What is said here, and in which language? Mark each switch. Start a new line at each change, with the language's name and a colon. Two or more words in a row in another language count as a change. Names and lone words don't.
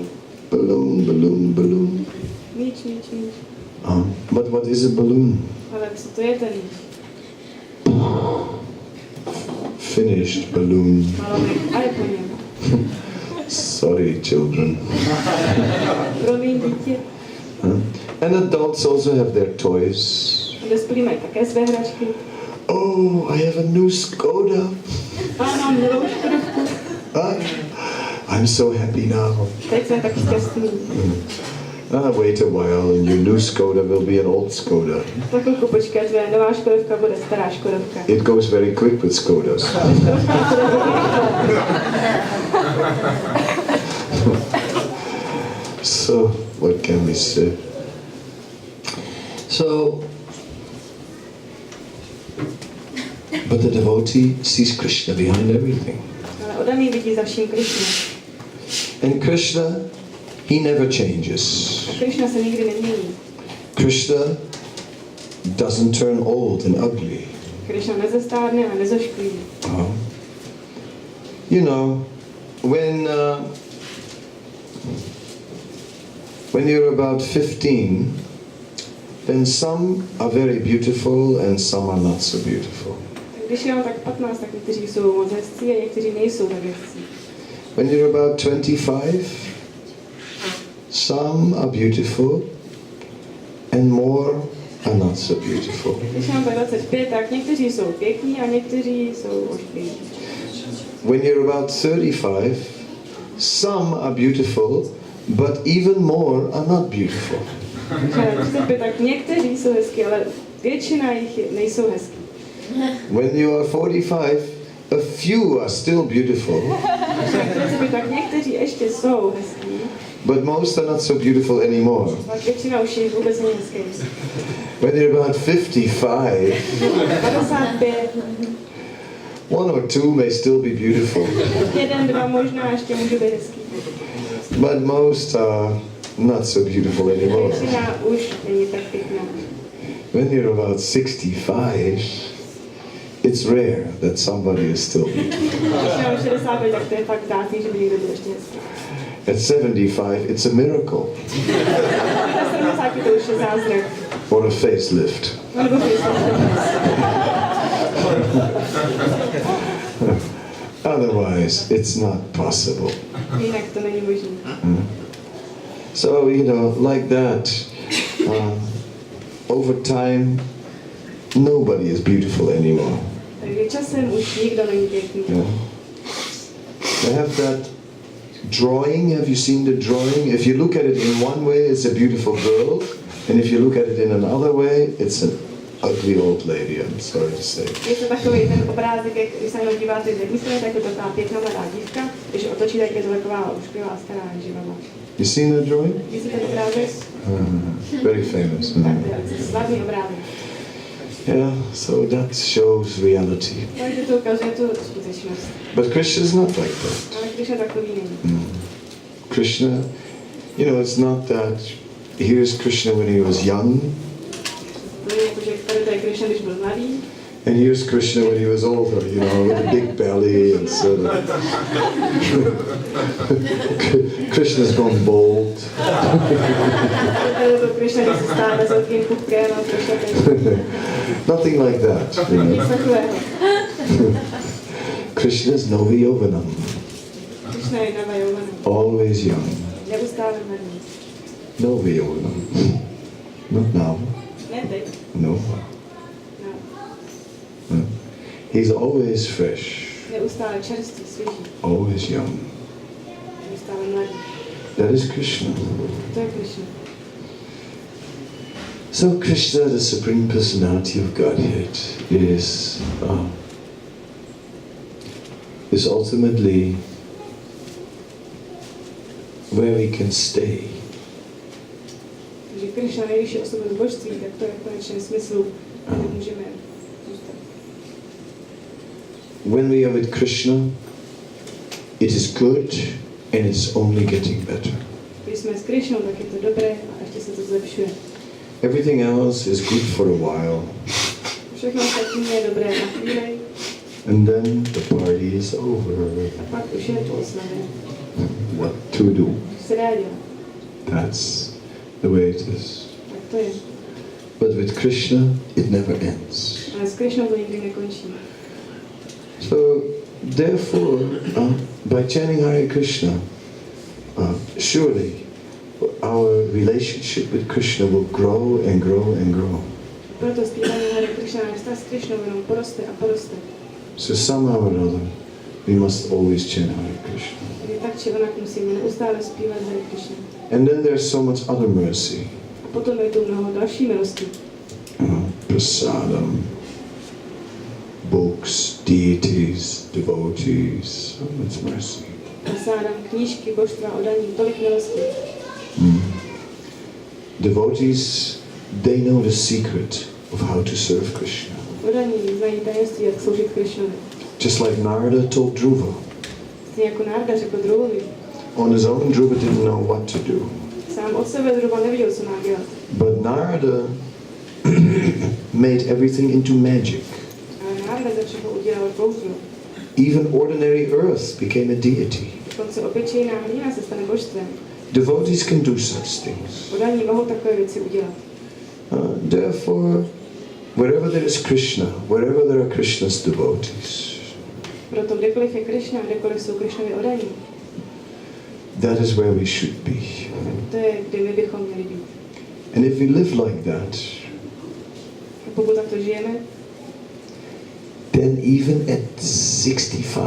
English: Balloon, balloon, balloon.
Czech: Míč.
English: But what is a balloon?
Czech: Ale co to je ten míč?
English: Finished balloon.
Czech: Balónek a je po něm.
English: Sorry, children.
Czech: Promiň, dítě.
English: And adults also have their toys.
Czech: Dospělí mají také své hračky.
English: Oh, I have a new Skoda.
Czech: A mám novou škodovku.
English: I'm so happy now.
Czech: Teď jsem tak šťastný.
English: Wait a while and your new Skoda will be an old Skoda.
Czech: Tak chvilku počkej, tvoje nová škodovka bude stará škodovka.
English: It goes very quick with Skodas. So, what can we say? So, but the devotee sees Krishna behind everything.
Czech: Ale odaný vidí za vším Krishnu.
English: And Krishna, he never changes.
Czech: A Krishna se nikdy nemění.
English: Krishna doesn't turn old and ugly.
Czech: Krishna nezestárne a nezošklí.
English: You know, when you're about 15, then some are very beautiful and some are not so beautiful.
Czech: Když je tak 15, tak někteří jsou moc hezcí a někteří nejsou tak hezcí.
English: When you're about 25, some are beautiful and more are not so beautiful.
Czech: Když mám 25, tak někteří jsou pěkní a někteří jsou oškliví.
English: When you're about 35, some are beautiful, but even more are not beautiful.
Czech: Tak někteří jsou hezký, ale většina jich nejsou hezký.
English: When you are 45, a few are still beautiful.
Czech: Tak někteří ještě jsou hezký.
English: But most are not so beautiful anymore.
Czech: Tak většina už je vůbec není hezký.
English: When you're about 55, 55. one or two may still be beautiful.
Czech: Jeden, dva možná ještě můžu být hezký.
English: But most are not so beautiful anymore.
Czech: Většina už není tak pěkná.
English: When you're about 65, it's rare that somebody is still beautiful.
Czech: Když mám 65, tak to je fakt vzácný, že by někdo byl ještě hezký.
English: At 75, it's a miracle.
Czech: Na 70 to už je zázrak.
English: Or a facelift.
Czech: Nebo
English: Otherwise, it's not possible.
Czech: jinak to není možné.
English: So, like that, over time, nobody is beautiful anymore.
Czech: Takže časem už nikdo není pěkný.
English: I have that drawing. Have you seen the drawing? If you look at it in one way, it's a beautiful girl, and if you look at it in another way, it's an ugly old lady. I'm sorry to say.
Czech: Je to takový ten obrázek, když se na něj díváte z jedné strany, tak je to taková pěkná mladá dívka, když otočí, tak je to taková ušklivá stará živá.
English: You seen that drawing?
Czech: Vidíte ten obrázek?
English: Very famous.
Czech: Tak to je slavný obrázek.
English: Yeah, so that shows reality.
Czech: Takže to ukazuje tu skutečnost.
English: But Krishna is not like that.
Czech: Ale Krishna takový není.
English: Krishna, it's not that here's Krishna when he was young,
Czech: To je jako, že tady je Krishna, když byl mladý,
English: and here's Krishna when he was older, with a big belly and sort of. Krishna's gone bald.
Czech: to Krishna, když se stále s velkým pupkem a Krishna.
English: Nothing like that.
Czech: Nic takového.
English: Krishna's
Sanskrit: नव यौवनम्,
Czech: Krishna je
Sanskrit: नव यौवन.
English: always young.
Czech: Neustále mladý.
Sanskrit: नव यौवनम्.
English: Not now.
Czech: Ne teď.
English: No.
Czech: No.
English: He's always fresh,
Czech: Neustále čerstvý, svěží.
English: always young.
Czech: Neustále mladý.
English: That is Krishna.
Czech: To je Krishna.
English: So Krishna, the Supreme Personality of Godhead, is ultimately where we can stay.
Czech: Takže Krishna, nejvyšší osobnost božství, tak to je v konečném smyslu, kde můžeme zůstat.
English: When we are with Krishna, it is good and it's only getting better.
Czech: Když jsme s Krishnou, tak je to dobré a ještě se to zlepšuje.
English: Everything else is good for a while,
Czech: Všechno ostatní je dobré na chvíli
English: and then the party is over.
Czech: a pak už je to oslavě.
English: What to do?
Czech: Co se dá dělat?
English: That's the way it is.
Czech: Tak to je.
English: But with Krishna, it never ends.
Czech: Ale s Krishnou to nikdy nekončí.
English: So, therefore, by chanting Hare Krishna, surely our relationship with Krishna will grow and grow and grow.
Czech: Proto zpívání Hare Krishna, náš vztah s Krishnou jenom poroste a poroste.
English: So somehow or other, we must always chant Hare Krishna.
Czech: Takže tak či onak musíme neustále zpívat Hare Krishna.
English: And then there's so much other mercy.
Czech: A potom je tu mnoho další milosti.
English: Prasadam, books, deities, devotees, so much mercy.
Czech: Prasádám, knížky, božstva, odaní, tolik milostí.
English: Devotees, they know the secret of how to serve Krishna.
Czech: Odaní znají tajemství, jak sloužit Krishnovi.
English: Just like Narada told Dhruva.
Czech: Jako Narada řekl Dhruvovi.
English: On his own, Dhruva didn't know what to do.
Czech: Sám od sebe Dhruva nevěděl, co má dělat.
English: But Narada made everything into magic.
Czech: Ale Narada začal udělat kouzlo.
English: Even ordinary earth became a deity.
Czech: Dokonce obyčejná hlína se stane božstvem.
English: Devotees can do such things.
Czech: Odaní mohou takové věci udělat.
English: Therefore, wherever there is Krishna, wherever there are Krishna's devotees,
Czech: Proto kdekoliv je Krishna, kdekoliv jsou Krishnovi odaní,
English: that is where we should be.
Czech: to je, kde my bychom měli být.
English: And if we live like that,
Czech: pokud takto žijeme,
English: then even at 65,